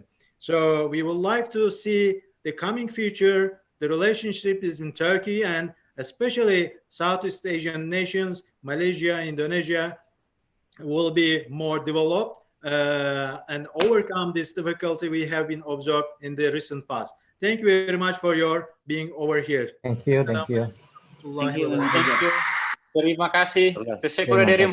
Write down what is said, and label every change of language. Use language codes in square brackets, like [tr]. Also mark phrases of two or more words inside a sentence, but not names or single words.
[en] So we would like to see the coming future, the relationship in Turkey and especially Southeast Asian nations, Malaysia, Indonesia, will be more developed and overcome this difficulty we have been observed in the recent past. Thank you very much for your being over here. Thank you. Thank you. [ms] Terima kasih. [tr] Teşekkür ederim